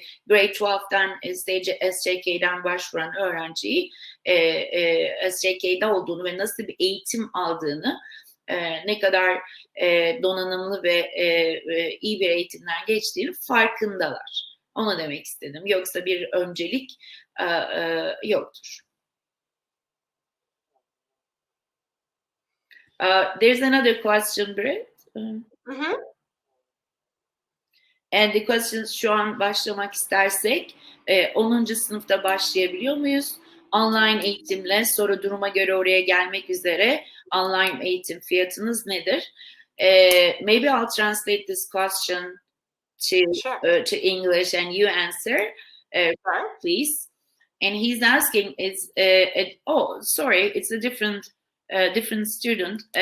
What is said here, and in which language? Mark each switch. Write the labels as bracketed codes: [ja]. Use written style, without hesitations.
[tr] Grade 12'den SCK'den başvuran öğrenciyi SCK'de olduğunu ve nasıl bir eğitim aldığını, ne kadar donanımlı ve iyi bir eğitimden geçtiğini farkındalar. Onu demek istedim. Yoksa bir öncelik yoktur. [en] There's another question, Britt. And the question, [tr] şu an başlamak istersek 10. sınıfta başlayabiliyor muyuz? Online eğitimle, sonra duruma göre oraya gelmek üzere online eğitim fiyatınız nedir? [en] Maybe I'll translate this question to English and you answer, please. And he's asking, it's a different student.